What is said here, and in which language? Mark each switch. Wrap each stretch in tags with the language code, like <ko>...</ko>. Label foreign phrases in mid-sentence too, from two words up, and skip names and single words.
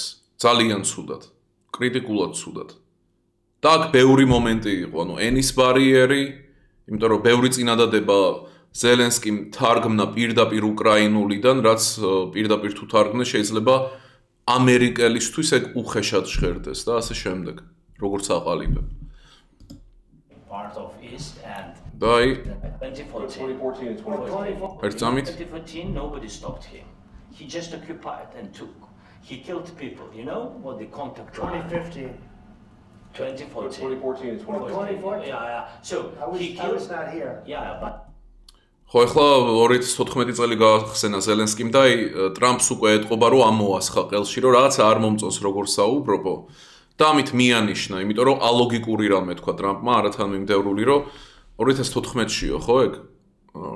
<ka>ძალიან ცუდად, კრიტიკულად ცუდად. და აქ ბევრი მომენტი იყო, ანუ ენის ბარიერი, იმიტომ რომ ბევრი წინადადება ზელენსკიმ თარგმნა პირდაპირ უკრაინულიდან, რაც პირდაპირ თუ თარგმნე შეიძლება ამერიკელისთვის ეგ უხეშად ჟღერდეს და ასე შემდეგ, როგორც აყალიბებ.</ka> <en>Part of East and</en> <ka>და აი</ka> <en>2014 and 2015.</en> <ka>ერთ წამით</ka> <en>2014 nobody stopped him. He just occupied and took. He killed people. You know what the contact was? 2015. 2014. 2014 and 2015. 2014? Yeah. So I he killed. was not here. Yeah, but</en> <ka>ხო ახლა 2014 წელი გაახსენა ზელენსკიმ და აი ტრამპს უკვე ეთყობა რომ ამოასხა ყელში რომ რაღაცა არ მომწონს როგორ საუბრობო და ამით მიანიშნა, იმიტომ რომ ალოგიკური რამე თქვა ტრამპმა არათანმიმდევრული რომ 2014-შიო ხო ეგ</ka>